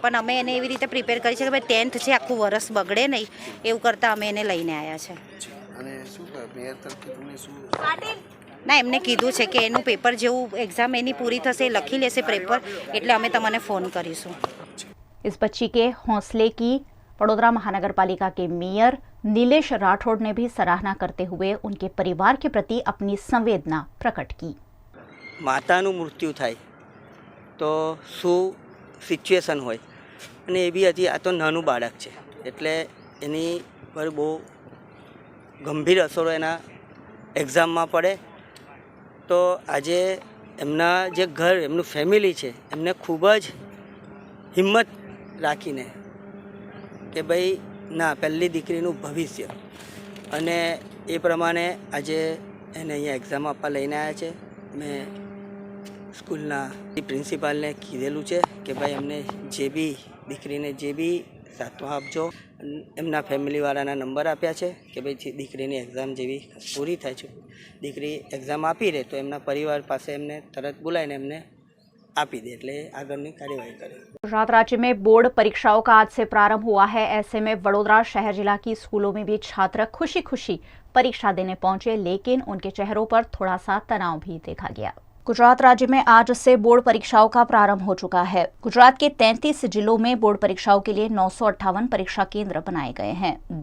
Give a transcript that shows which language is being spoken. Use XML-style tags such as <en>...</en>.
<gu>પણ અમે એને એવી રીતે પ્રિપેર કરી છે કે ભાઈ 10th છે, આખું વરસ બગડે નહીં, એવું કરતાં અમે એને લઈને આવ્યા છે। અને શું મેયર તરફથી તમને શું? ના, એમને કીધું છે કે એનું પેપર જેવું એક્ઝામ એની પૂરી થશે, લખી લેશે પેપર, એટલે અમે તમને ફોન કરીશું।</gu> <hi>इस बच्ची के हौसले की वडोदरा महानगर पालिका के मेयर नीलेश राठौड़ ने भी सराहना करते हुए उनके परिवार के प्रति अपनी संवेदना प्रकट की।</hi> <gu>माताનું મૃત્યુ થાય તો શું સિચ્યુએશન હોય, અને એ બી હજી આ તો નાનું બાળક છે, એટલે એની પર બહુ ગંભીર અસરો એના એક્ઝામમાં પડે। તો આજે એમના જે ઘર, એમનું ફેમિલી છે, એમને ખૂબ જ હિંમત રાખીને કે ભાઈ ના, પહેલી દીકરીનું ભવિષ્ય, અને એ પ્રમાણે આજે એને અહીંયા એક્ઝામ આપવા લઈને આવ્યા છે। મેં સ્કૂલના પ્રિન્સિપાલને કીધેલું છે કે ભાઈ એમને જે બી દીકરીને જે બી સાથમાં આપજો। એમના ફેમિલીવાળાના નંબર આપ્યા છે કે ભાઈ દીકરીની એક્ઝામ જેવી પૂરી થાય છે, દીકરી એક્ઝામ આપી રહે તો એમના પરિવાર પાસે એમને તરત બોલાવીને એમને આપी दे, એટલે આગળની કાર્યવાહી કરે।</gu> <hi>गुजरात राज्य में बोर्ड परीक्षाओं का आज से प्रारंभ हुआ है। ऐसे में वडोदरा शहर जिला की स्कूलों में भी छात्र खुशी खुशी परीक्षा देने पहुंचे, लेकिन उनके चेहरों पर थोड़ा सा तनाव भी देखा गया। गुजरात राज्य में आज से बोर्ड परीक्षाओं का प्रारंभ हो चुका है। गुजरात के 33 जिलों में बोर्ड परीक्षाओं के लिए 958 परीक्षा केंद्र बनाए गए हैं।</hi>